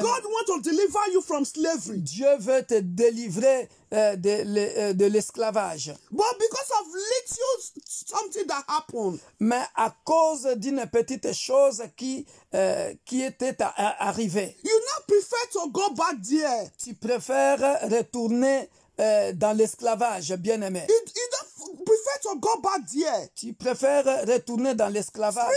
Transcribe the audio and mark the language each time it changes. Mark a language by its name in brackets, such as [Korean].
[English] God wants to deliver you from slavery. [French] Dieu veut te délivrer de l'esclavage. [English] But because of little something that happened, [French] Mais à cause d'une petite chose qui était arrivée, [English] you now prefer to go back there. [French] tu préfères retourner dans l'esclavage, bien-aimé. [English] You don't prefer to go back there. [French] Tu préfères retourner dans l'esclavage,